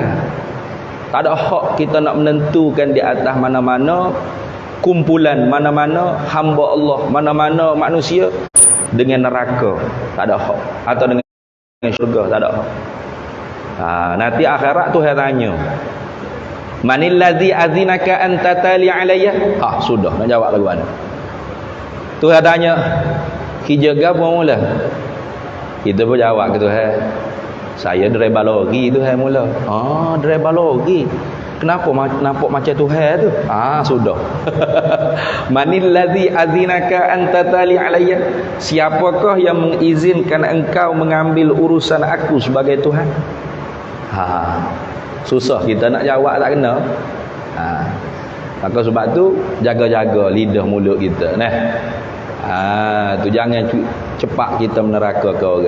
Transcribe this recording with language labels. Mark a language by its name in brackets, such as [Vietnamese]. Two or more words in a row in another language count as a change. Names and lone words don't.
[Malay] Tak ada hak kita nak menentukan di atas mana-mana kumpulan, mana-mana hamba Allah, mana-mana manusia dengan neraka. Tak ada hak. Atau dengan syurga, tak ada hak. Nanti akhirat Tuhan tanya, [Arabic] من الذي أذنك أن تتألى علي? [Malay] Sudah, nak jawab lagu mana? Tuhan tanya, hijau gabung mula. Kita pun jawab ke Tuhan, saya driver lori Tuhan mula. Driver lori. Kenapa nampak macam Tuhan tu? Sudah. [Arabic] من الذي أذنك أن تتألى علي? [Malay] Siapakah yang mengizinkan engkau mengambil urusan aku sebagai Tuhan? Susah kita nak jawab, tak kena. Maka sebab tu jaga-jaga lidah mulut kita nah. Tu jangan cepat kita meneraka ke orang.